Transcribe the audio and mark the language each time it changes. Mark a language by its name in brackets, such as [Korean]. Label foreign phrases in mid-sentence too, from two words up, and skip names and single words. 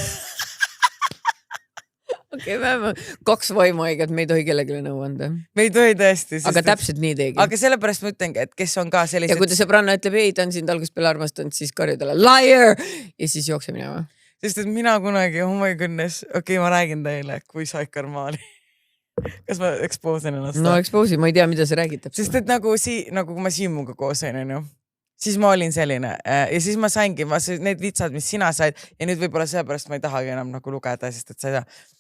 [Estonian] Okei, me 2 vaimuaigat, me ei tohi kellegile nõu anda. Me ei tohi tõesti. Aga täpselt nii teegi. Aga sellepärast ma ütlengi, et kes on ka sellised. Ja kui ta sõbranna ütleb, ei, ta on sind algusest peale armastanud, siis karju talle liar ja siis jookse minema. Sest et mina kunagi, [English] oh my goodness, [Estonian] okei, ma räägin teile, kui saikar ma olin. Kas ma expoosin ennast? No expoosi, ma ei tea, mida sa räägid. Sest et nagu kui ma Siimuga koos olin ju. Siis ma olin selline ja siis ma saingi need vitsad, mis sina said ja nüüd võib-olla sellepärast ma ei tahagi enam nagu lugeda, sest et sa ei tea.